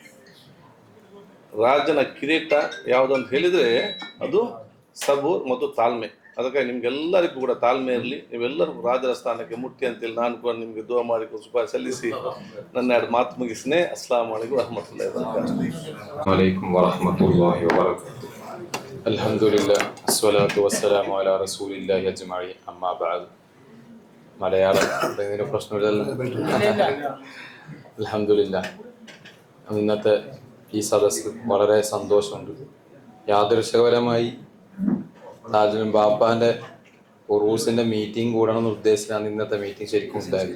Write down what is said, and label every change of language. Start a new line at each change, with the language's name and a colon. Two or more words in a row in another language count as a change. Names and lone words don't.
Kannada: ರಾಜನ ಕಿರೀಟ ಯಾವುದಂತ ಹೇಳಿದರೆ ಅದು ಸಬೂರ್ ಮತ್ತು ತಾಳ್ಮೆ. ಅದಕ್ಕಾಗಿ ನಿಮ್ಗೆಲ್ಲರಿಗೂ ಕೂಡ ತಾಳ್ಮೆ ಇರಲಿ, ನೀವೆಲ್ಲರೂ ರಾಜರ ಸ್ಥಾನಕ್ಕೆ ಮುಟ್ಟಿ ಅಂತೇಳಿ ನಾನು ಕೂಡ ನಿಮಗೆ ದುವಾ ಮಾಡಿ ಶುಭ ಸಲ್ಲಿಸಿ ನನ್ನ 2 ಮಾತು ಮುಗಿಸ್ನೇ.
Arabic: السلام عليكم ورحمة الله وبركاته. الحمد لله الصلاة والسلام على رسول الله أجمعين أما بعد.
Malayalam: മലയാളം ഇതിന് പ്രശ്നമില്ലല്ലോ. അൽഹംദുലില്ലാഹ്, ഇന്നത്തെ ഈ സദസ്സ് വളരെ സന്തോഷമുണ്ട്. യാദൃശ്ചികപരമായി താജുൽ ബാപ്പാന്റെ ഉറൂസിന്റെ മീറ്റിംഗ് കൂടണമെന്ന് ഉദ്ദേശിച്ചാണ് ഇന്നത്തെ മീറ്റിംഗ് ശരിക്കും ഉണ്ടായത്.